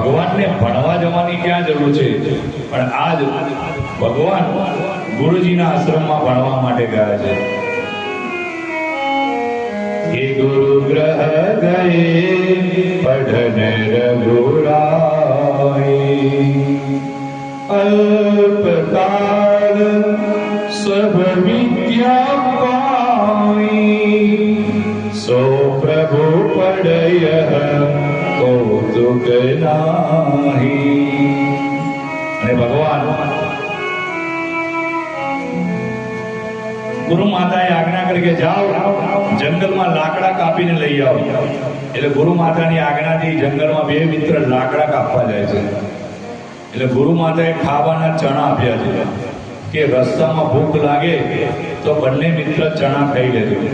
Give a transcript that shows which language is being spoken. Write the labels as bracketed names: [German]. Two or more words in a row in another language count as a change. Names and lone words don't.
[Gujarati] ભગવાનને ભણવા જવાની ક્યાં જરૂર છે, પણ આજ ભગવાન ગુરુજીના આશ્રમમાં ભણવા માટે ગયા છે। [Awadhi] ये गुरु ग्रह गए पढ़न रघुराई, अल्पकाल सब विद्या पाई, सो प्रभु पढ़य कौतुक नाही। [Gujarati] અને ભગવાન ગુરુ માતાએ આજ્ઞા કરી કે જાઓ જંગલમાં લાકડા કાપીને લઈ આવો। એટલે ગુરુ માતાની આજ્ઞાથી જંગલમાં બે મિત્ર લાકડા કાપવા જાય છે। એટલે ગુરુ માતાએ ખાવાના ચણા આપ્યા છે કે રસ્તામાં ભૂખ લાગે તો બંને મિત્ર ચણા ખાઈ લેજો।